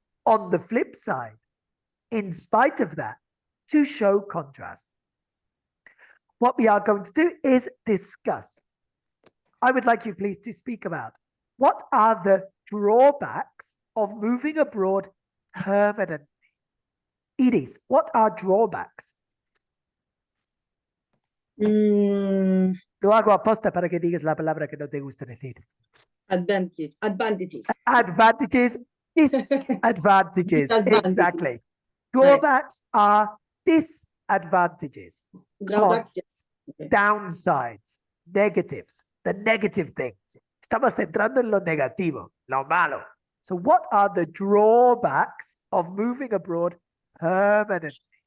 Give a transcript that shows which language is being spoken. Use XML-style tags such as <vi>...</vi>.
<en>On the flip side, in spite of that, to show contrast, what we are going to do is discuss. I would like you please to speak about what are the drawbacks of moving abroad permanently. Iris, what are drawbacks? Mm,</en> <es>Lo hago aposta para que digas la palabra que no te gusta decir.</es> <en>advantages. Advantages, disadvantages. Disadvantages. Exactly. Drawbacks are disadvantages. Drawbacks. Yes. Okay. Downsides, negatives, the negative things.</en> <es>Estamos centrando en lo negativo, lo malo.</es> <en>So what are the drawbacks of moving abroad permanently?</en>